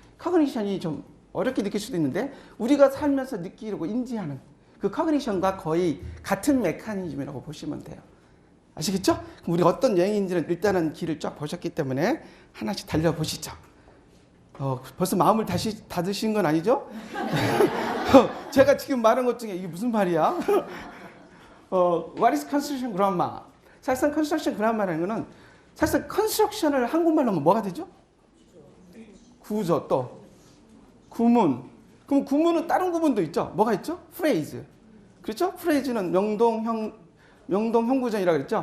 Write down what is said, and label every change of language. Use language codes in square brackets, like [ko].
[ko] 커그니션이 좀 어렵게 느낄 수도 있는데 우리가 살면서 느끼고 인지하는 그 커그니션과 거의 같은 메커니즘이라고 보시면 돼요. 아시겠죠? 그럼 우리 어떤 여행인지는 일단은 길을 쫙 보셨기 때문에 하나씩 달려보시죠. 벌써 마음을 다시 닫으신 건 아니죠? 제가 지금 말한 것 중에 이게 무슨 말이야? [en] What is construction grammar? [ko] 사실상 construction grammar라는 거는 사실상 construction을 한국말로 하면 뭐가 되죠? 구조, 또 구문. 그럼 구문은 다른 구문도 있죠? 뭐가 있죠? phrase. 그렇죠? phrase는 명동, 형구전이라고 그랬죠?